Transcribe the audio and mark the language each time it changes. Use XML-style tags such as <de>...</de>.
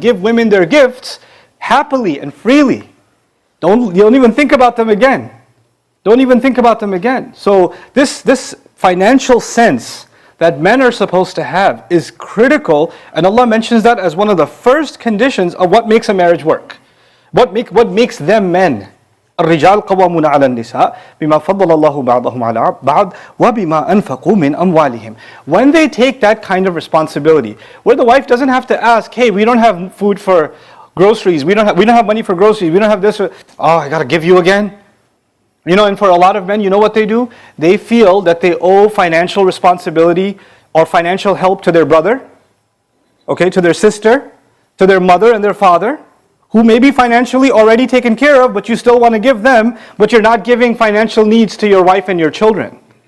<en>Give women their gifts happily and freely. Don't even think about them again. Don't even think about them again. So this financial sense that men are supposed to have is critical, and Allah mentions that as one of the first conditions of what makes a marriage work. What makes them men.</en> <ar>الرجال قوامون على النساء بما فضل الله بعضهم على بعض وبما أنفقوا من أموالهم.</ar> <en>When they take that kind of responsibility, where the wife doesn't have to ask, hey, we don't have food for groceries, we don't have money for groceries, we don't have this, I gotta give you again. And for a lot of men, you know what they do? They feel that they owe financial responsibility or financial help to their brother, okay, to their sister, to their mother and their father, who may be financially already taken care of, but you still want to give them, but you're not giving financial needs to your wife and your children.</en>